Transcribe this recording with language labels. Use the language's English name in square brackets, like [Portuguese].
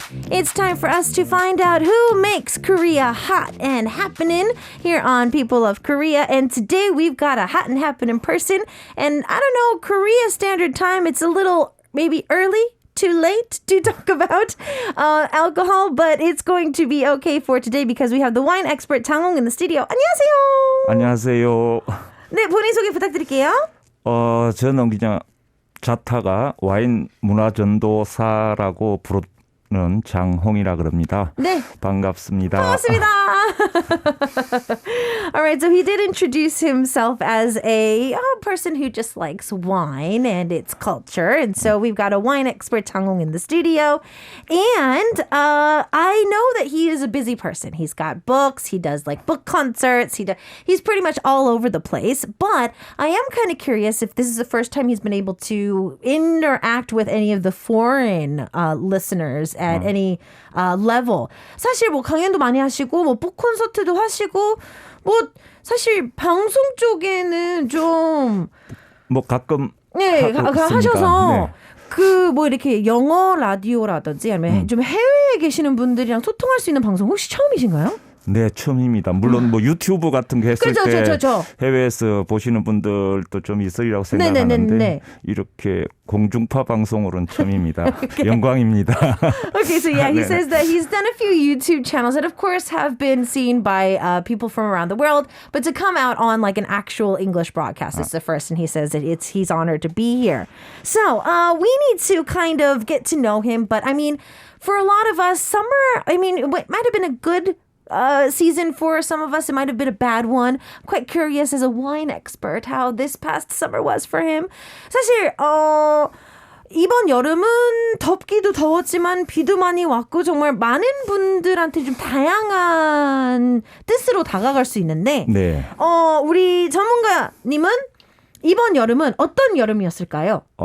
[English] It's time for us to find out who makes Korea hot and happening here on People of Korea. And today we've got a hot and happening person. And I don't know, Korea Standard Time, it's a little maybe early. Too late to talk about alcohol, but it's going to be okay for today because we have the wine expert 장홍 in the studio. [Korean] 안녕하세요. 안녕하세요. 네, 본인 소개 부탁드릴게요. 저는 그냥 자타가 와인 문화전도사라고 부르는 장홍이라 그럽니다. 네. 반갑습니다. 반갑습니다. [English] All right, so he did introduce himself as a person who just likes wine and its culture. And so we've got a wine expert, Changhong, in the studio. And I know that he is a busy person. He's got books. He does like book concerts. He's pretty much all over the place. But I am kind of curious if this is the first time he's been able to interact with any of the foreign listeners at any level. [Korean] 사실 뭐 강연도 많이 하시고 뭐 북 콘서트도 하시고 뭐 사실 방송 쪽에는 좀 뭐 가끔 네, 하셔서 네. 그 뭐 이렇게 영어 라디오라든지 아니면 좀 해외에 계시는 분들이랑 소통할 수 있는 방송 혹시 처음이신가요? 네, 처음입니다. 물론 뭐 유튜브 같은 거 했을 때 그렇죠. 해외에서 보시는 분들도 좀 있으리라고 생각하는데 네. 이렇게 공중파 방송으로는 처음입니다. 영광입니다. [English] Okay, so yeah, he says that he's done a few YouTube channels that of course have been seen by people from around the world, but to come out on like an actual English broadcast is the first, and he says that he's honored to be here. So we need to kind of get to know him, but I mean, for a lot of us, summer, I mean, it might have been a good season for some of us. It might have been a bad one. I'm quite curious as a wine expert how this past summer was for him. [Korean] 사실 이번 여름은 덥기도 더웠지만 비도 많이 왔고 정말 많은 분들한테 좀 다양한 뜻으로 다가갈 수 있는데 네. 우리 전문가님은 이번 여름은 어떤 여름이었을까요?